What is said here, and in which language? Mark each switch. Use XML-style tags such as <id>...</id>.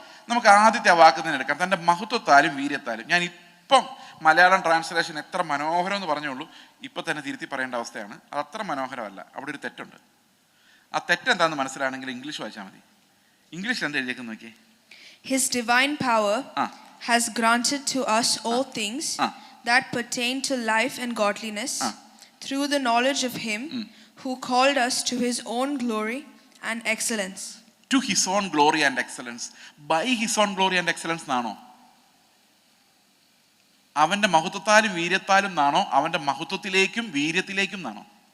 <ml>നമുക്ക് ആദ്യത്തെ ആ വാക്ക് തന്നെ എടുക്കാം, തൻ്റെ മഹത്വത്താലും വീര്യത്താലും. ഞാൻ ഇപ്പം മലയാളം ട്രാൻസ്ലേഷൻ എത്ര മനോഹരം എന്ന് പറഞ്ഞോളൂ, ഇപ്പം തന്നെ തിരുത്തി പറയേണ്ട അവസ്ഥയാണ്. അത് അത്ര മനോഹരമല്ല, അവിടെ ഒരു തെറ്റുണ്ട്. ആ തെറ്റെന്താണെന്ന് മനസ്സിലാണെങ്കിൽ ഇംഗ്ലീഷ് വായിച്ചാൽ മതി. ഇംഗ്ലീഷിൽ എന്താ എഴുതിയേക്കെന്ന് നോക്കിയേ.</ml> <en>His divine power has granted to us all things that pertain to life and godliness through the knowledge of him who called us to his own glory and excellence. To his own glory and excellence. By his own glory and excellence</en> <ml>എന്നാണോ? അവൻ്റെ മഹത്വത്താലും വീര്യത്താലും എന്നാണോ? അവൻ്റെ മഹത്വത്തിലേക്കും വീര്യത്തിലേക്കും എന്നാണോ?</ml>